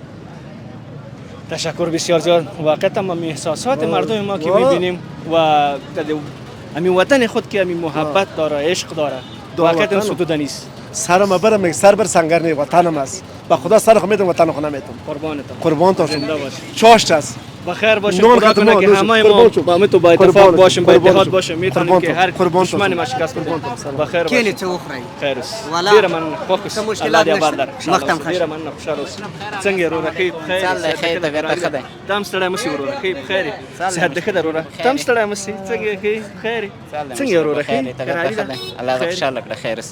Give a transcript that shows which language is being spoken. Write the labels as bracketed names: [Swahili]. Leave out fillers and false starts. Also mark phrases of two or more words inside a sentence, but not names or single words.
[Persian] تشکر بسیار زیاد واقعا ما احساسات مردم ما که میبینیم و امی وطن خود که امی محبت داره عشق داره واقعا ستوده نیست سرم برم سر بر سنگر نی وطنم است با خدا سر خو میدم وطن خو نمیتم قربان تو چاشت است بخیر باشیم خدا کنه که همه ما با تو با اتفاق باشیم با اتحاد باشیم میتونیم که هر دشمن ما شکست بدیم بخیر باشیم [Pashto] کینی څه وخورئ خیر اوس والا ډیره من خوښ اوس مشکلات الله دې آباد نشته. لره مختم ډیره من خوشاله اوس څنګه یې وروره ښه بخیر چل دی خیر طبیعت ښه دی دام ستړی مه شې وروره ښه بخیر صحت دې ښه ده وروره تم ستړی مه شې څنګه یې ښه بخیر څنګه یې وروره ښه طبیعت ښه دی الله دې خوشحاله کړه خیر اوسه